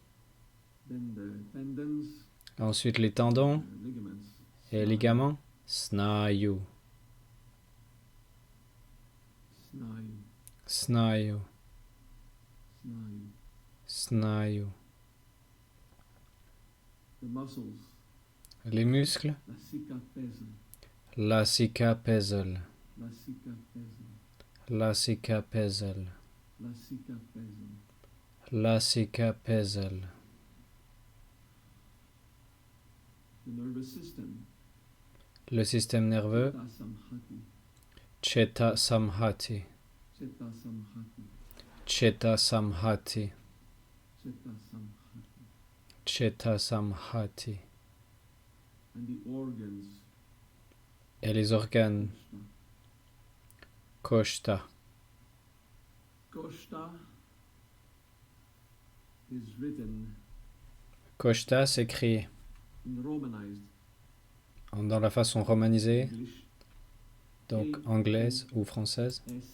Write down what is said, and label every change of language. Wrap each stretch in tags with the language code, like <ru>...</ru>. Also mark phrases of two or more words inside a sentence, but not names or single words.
<fr>Ensuite, les tendons et les ligaments.</fr> <sa>Snayu, snayu, snayu.</sa> <fr>Les muscles.</fr> <sa>Lasika pesel, lasika pesel, lasika pesel.</sa> <fr>Le système nerveux.</fr> <sa>Cheta samhati, cheta samhati, cheta samhati.</sa> <fr>Et les organes. Koshta. Koshta s'écrit dans la façon romanisée, donc anglaise ou française.</fr>